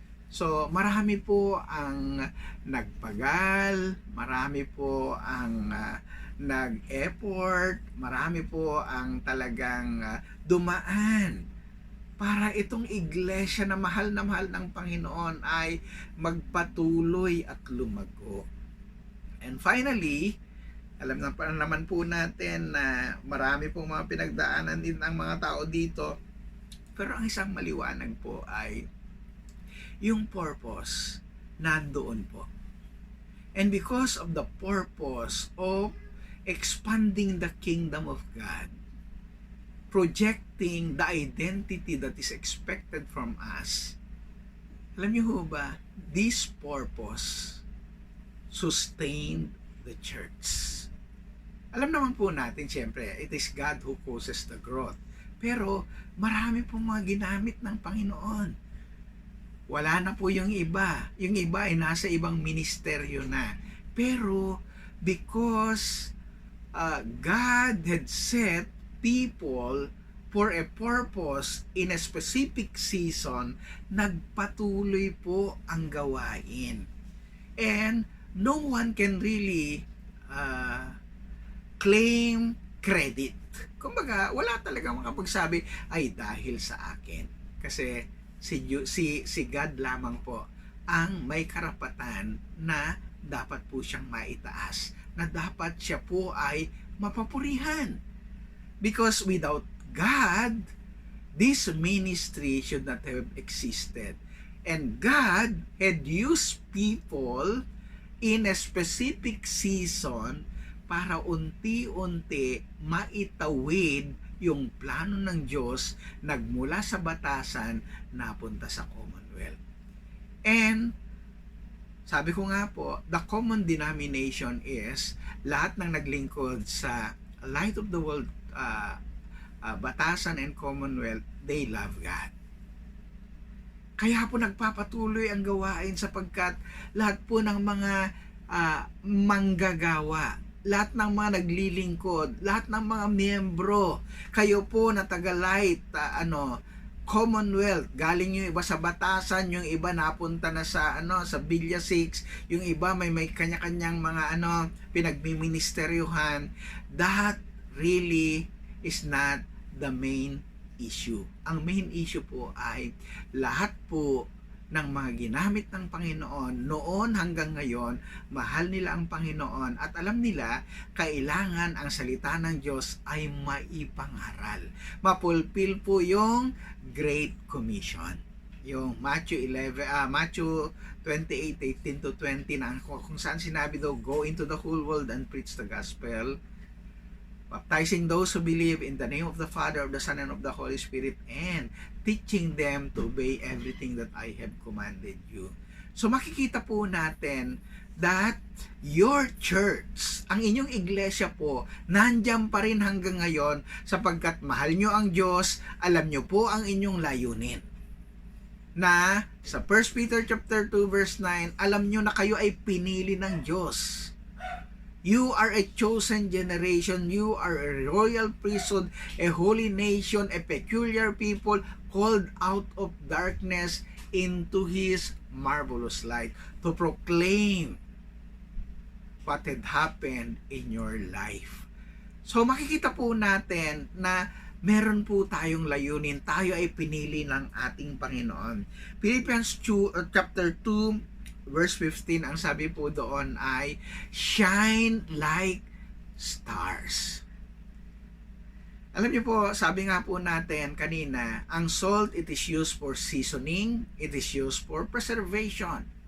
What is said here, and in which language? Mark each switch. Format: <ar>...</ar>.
<tl>So marami po ang nagpagal, marami po ang nag-effort, marami po ang talagang dumaan para itong iglesia na mahal ng Panginoon ay magpatuloy at lumago. And finally, alam naman po natin na marami pong mga pinagdaanan din ang mga tao dito. Pero ang isang maliwanag po ay yung purpose nandoon po.</tl> <en>And because of the purpose of expanding the kingdom of God, projecting the identity that is expected from us,</en> <tl>alam niyo ho ba,</tl> <en>this purpose sustained the church.</en> <tl>Alam naman po natin, siyempre,</tl> <en>it is God who causes the growth.</en> <tl>Pero marami pong mga ginamit ng Panginoon. Wala na po yung iba. Yung iba ay nasa ibang ministeryo na.</tl> <en>Pero because God had set people for a purpose in a specific season,</en> <tl>nagpatuloy po ang gawain.</tl> <en>And no one can really claim credit.</en> <tl>Kumbaga, wala talagang makapagsabi, ay dahil sa akin. Kasi si God lamang po ang may karapatan na dapat po siyang maitaas, na dapat siya po ay mapapurihan.</tl> <en>Because without God, this ministry should not have existed. And God had used people in a specific season</en> <tl>para unti-unti maitawid yung plano ng Diyos nagmula sa batasan napunta sa Commonwealth.</tl> <en>And</en> <tl>sabi ko nga po,</tl> <en>the common denomination is</en> <tl>lahat ng naglingkod sa</tl> <en>Light of the World, Batasan and Commonwealth, they love God.</en> <tl>Kaya po nagpapatuloy ang gawain sapagkat lahat po ng mga manggagawa, lahat ng mga naglilingkod, lahat ng mga miyembro, kayo po na taga-Light, Commonwealth, galing yung iba sa Batasan, yung iba napunta na sa sa Villa 6, yung iba may kanya-kanyang mga pinagmiministeryuhan.</tl> <en>That really is not the main issue.</en> <tl>Ang main issue po ay lahat po ng mga ginamit ng Panginoon noon hanggang ngayon, mahal nila ang Panginoon at alam nila kailangan ang salita ng Diyos ay maipangaral. Mapulpil po yung Great Commission. Yung Matthew 28:18 to 20 na kung saan sinabi daw,</tl> <en>go into the whole world and preach the gospel, baptizing those who believe in the name of the Father, of the Son, and of the Holy Spirit, and teaching them to obey everything that I have commanded you.</en> <tl>So makikita po natin</tl> <en>that your church,</en> <tl>ang inyong iglesia po, nandyan pa rin hanggang ngayon sapagkat mahal nyo ang Diyos, alam nyo po ang inyong layunin. Na sa 1 Peter chapter 2 verse 9, alam nyo na kayo ay pinili ng Diyos.</tl> <en>You are a chosen generation. You are a royal priesthood, a holy nation, a peculiar people, called out of darkness into His marvelous light, to proclaim what had happened in your life.</en> <tl>So makikita po natin na meron po tayong layunin. Tayo ay pinili ng ating Panginoon. Philippians chapter 2 verse 15, ang sabi po doon ay,</tl> <en>shine like stars.</en> <tl>Alam niyo po, sabi nga po natin kanina, ang</tl> <en>salt, it is used for seasoning, it is used for preservation.</en>